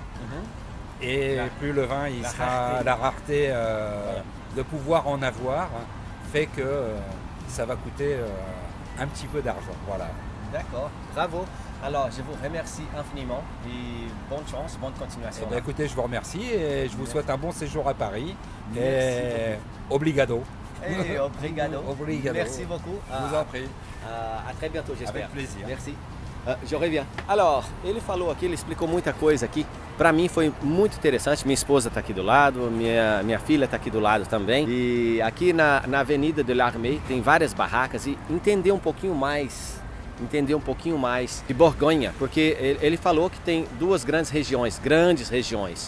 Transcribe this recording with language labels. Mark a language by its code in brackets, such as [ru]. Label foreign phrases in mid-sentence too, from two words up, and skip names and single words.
[fr] Et plus le vin, la rareté de pouvoir en avoir, fait que ça va coûter un petit peu d'argent. Voilà. D'accord, bravo. Alors, je vous remercie infiniment et bonne chance, bonne continuation. Eh bien, écoutez, je vous remercie et je vous souhaite un bon séjour à Paris. Merci et obrigado. Et obrigado. [pt] Obrigado. [fr] Merci beaucoup. Je vous en prie. À très bientôt, j'espère. Avec plaisir. Merci. Je reviens. Alors, [pt] ele falou aqui, ele explicou muita coisa aqui. Para mim foi muito interessante. Minha esposa está aqui do lado, minha filha está aqui do lado também. E aqui na Avenida de l'Armée tem várias barracas e entender um pouquinho mais de Borgonha, porque ele falou que tem duas grandes regiões.